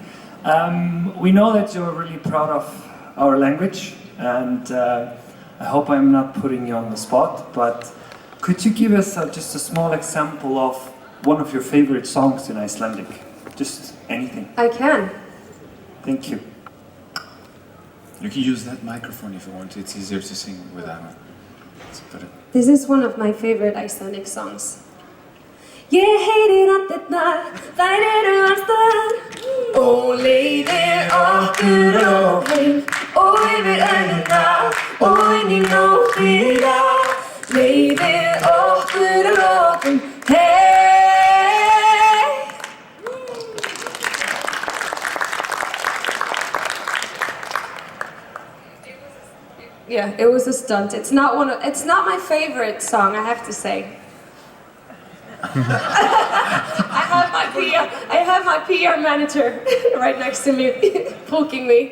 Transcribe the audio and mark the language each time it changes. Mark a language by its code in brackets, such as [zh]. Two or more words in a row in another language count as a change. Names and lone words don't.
[en] We know that you're really proud of our language, and I hope I'm not putting you on the spot, but could you give us just a small example of one of your favorite songs in Icelandic? Just anything. I can. Thank you. You can use that microphone if you want. It's easier to sing with Anna. This is one of my favorite Icelandic songs. [is] Ég heyri raddirnar, þær eru alls staðar, og leiðir okkur á heim, og yfir önnuna, og inn í nóttina, leiðir okkur á lokum, hey! [en] Yeah, it was a stunt. It's not my favorite song, I have to say. I have my PR manager right next to me, poking me.